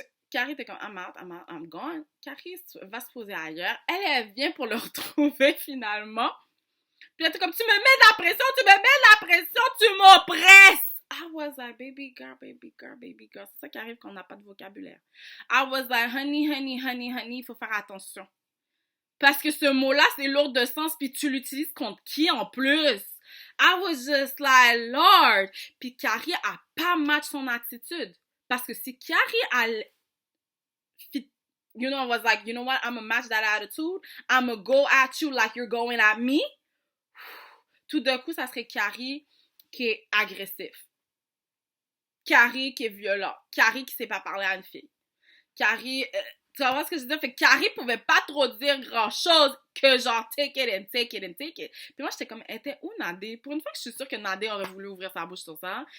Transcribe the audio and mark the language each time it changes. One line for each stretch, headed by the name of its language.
French: Carrie était comme,
English: I'm gone.
French: Carrie va se poser ailleurs. Elle vient pour le retrouver, finalement. Puis là, t'es comme, tu me mets de la pression, tu m'oppresses.
English: I was like, baby girl.
French: C'est ça qui arrive quand on n'a pas de vocabulaire.
English: I was like, honey,
French: il faut faire attention. Parce que ce mot-là, c'est lourd de sens, puis tu l'utilises contre qui en plus?
English: I was just like, Lord.
French: Puis Carrie a pas match son attitude. Parce que si Carrie a,
English: you know, was like, you know what, I'm gonna match that attitude. I'm gonna go at you like you're going at me.
French: Tout d'un coup, ça serait Carrie qui est agressif. Carrie qui est violent. Carrie qui sait pas parler à une fille. Carrie... tu vas voir ce que je veux dire? Fait que Carrie pouvait pas trop dire grand-chose que genre
English: take it.
French: Puis moi, j'étais comme, était où Nadé? Pour une fois que je suis sûre que Nadé aurait voulu ouvrir sa bouche sur ça.